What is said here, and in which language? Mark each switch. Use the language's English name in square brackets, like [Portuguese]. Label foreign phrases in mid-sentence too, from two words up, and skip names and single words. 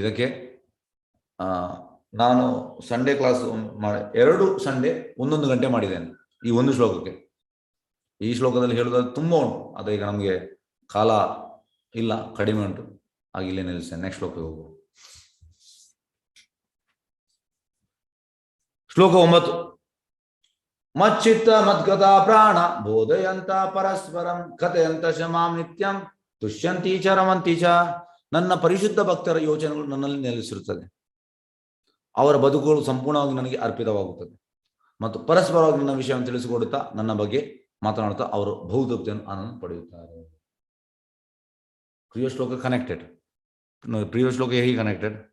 [Kannada] ಇದಕ್ಕೆ ನಾನು [English] Sunday class [Kannada] 2 ಸಂಡೇ 1 ಗಂಟೆ ಮಾಡಿದ್ದೇನೆ ಈ ಒಂದು ಶ್ಲೋಕಕ್ಕೆ. ಈ ಶ್ಲೋಕದಲ್ಲಿ ಹೇಳುವುದಾದ್ರೆ ತುಂಬ ಉಂಟು, ಆದರೆ ಈಗ ನಮಗೆ ಕಾಲ ಇಲ್ಲ, ಕಡಿಮೆ ಉಂಟು. ಹಾಗೆ ಇಲ್ಲೇ ನಿಲ್ಲಿಸ್ತೇನೆ. ನೆಕ್ಸ್ಟ್ ಶ್ಲೋಕಕ್ಕೆ ಹೋಗುವ. ಶ್ಲೋಕ 9. [Sanskrit] ಮಚ್ಚಿತ್ತ ಮದ್ಗತ ಪ್ರಾಣ ಬೋಧಯಂತ ಪರಸ್ಪರಂ ಕಥೆಯಂತ ಶಮಾಂ ನಿತ್ಯಂ ತುಷ್ಯಂತಿ ಚ ರಮಂತಿ ಚ. [Kannada] ನನ್ನ ಪರಿಶುದ್ಧ ಭಕ್ತರ ಯೋಚನೆಗಳು ನನ್ನಲ್ಲಿ ನೆಲೆಸಿರುತ್ತದೆ. ಅವರ ಬದುಕುಗಳು ಸಂಪೂರ್ಣವಾಗಿ ನನಗೆ ಅರ್ಪಿತವಾಗುತ್ತದೆ ಮತ್ತು ಪರಸ್ಪರವಾಗಿ ನನ್ನ ವಿಷಯವನ್ನು ತಿಳಿಸಿಕೊಡುತ್ತಾ ನನ್ನ ಬಗ್ಗೆ ಮಾತನಾಡುತ್ತಾ ಅವರು ಬಹುತೃಪ್ತಿಯನ್ನು ಆನಂದ ಪಡೆಯುತ್ತಾರೆ. ಪ್ರಿಯ ಶ್ಲೋಕ ಕನೆಕ್ಟೆಡ್. ಪ್ರಿಯ ಶ್ಲೋಕ ಹೇಗೆ ಕನೆಕ್ಟೆಡ್?